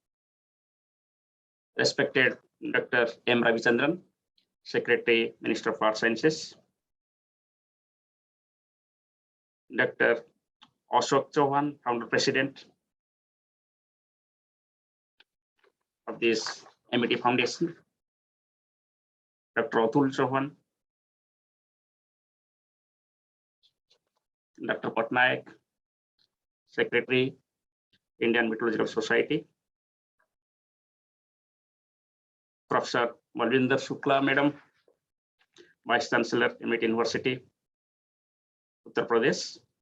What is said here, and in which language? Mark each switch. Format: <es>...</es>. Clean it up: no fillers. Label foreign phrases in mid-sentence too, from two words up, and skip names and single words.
<en>Respected Dr. M. Ravichandran, Secretary, Minister of Arts Sciences. Dr. Ashok Chauhan, Founder President of this MIT Foundation. Dr. Atul Chauhan. Dr. Patnaik, Secretary, Indian Meteorological Society. Professor Malvinder Shukla, Madam, Vice Chancellor, MIT University, Uttar Pradesh.</en>